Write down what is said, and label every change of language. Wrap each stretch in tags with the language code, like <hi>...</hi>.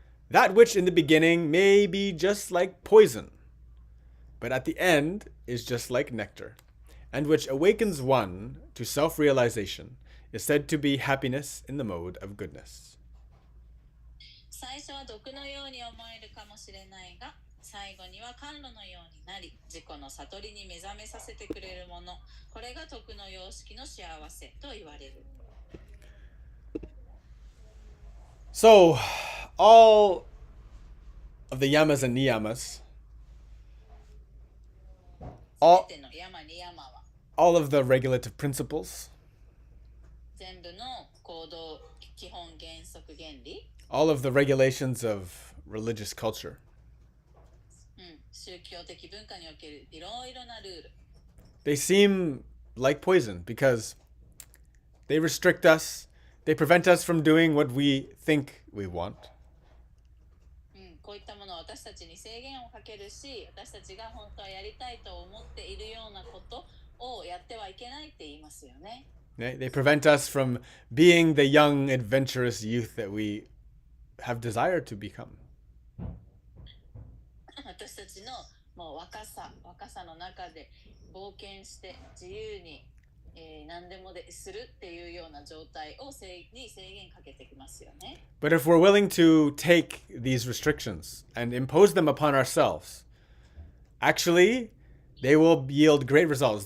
<en>That which in the beginning may be just like poison, but at the end is just like nectar, and which awakens one to self-realization, is said to be happiness in the mode of goodness.</en> <ja>最初は毒のように思えるかもしれないが、最後には甘露のようになり、自己の悟りに目覚めさせてくれるもの、これが徳の様式の幸せと言われる。</ja> <en>So, all of the yamas and niyamas, all of the regulative principles,</en> <ja>全部の行動基本原則原理、</ja> <en>all of the regulations of religious culture,</en> <ja>宗教的文化におけるいろいろなルール、</ja> <en>they seem like poison because they restrict us, they prevent us from doing what we think we want.</en> <ja>こういったものは私たちに制限をかけるし、私たちが本当はやりたいと思っているようなことをやってはいけないって言いますよね。</ja> <en>They prevent us from being the young, adventurous youth that we have desired to become.</en> <ja>私たちのもう若さの中で冒険して自由に、何でもするっていうような状態に制限かけてきますよね。</ja> <en>But if we're willing to take these restrictions and impose them upon ourselves, actually, they will yield great results.</en>